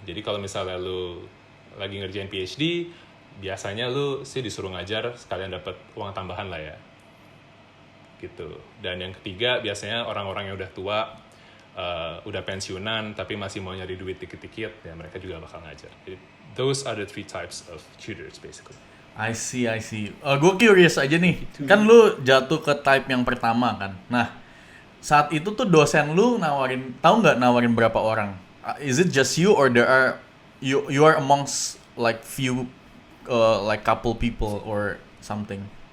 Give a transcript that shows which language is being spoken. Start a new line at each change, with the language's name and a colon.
Indonesian: Jadi kalau misalnya lu lagi ngerjain PhD, biasanya lu sih disuruh ngajar sekalian dapat uang tambahan lah ya. Gitu. Dan yang ketiga biasanya orang-orang yang udah tua, udah pensiunan tapi masih mau nyari duit dikit-dikit, ya mereka juga bakal ngajar.
English: Jadi, those are the three types of tutors basically. I see.
Indonesian: Gue curious aja nih. Kan lu jatuh ke type yang pertama kan. Nah, saat itu tuh dosen lu nawarin berapa orang?
English: Is it just you or there are you are amongst like few like couple people or something?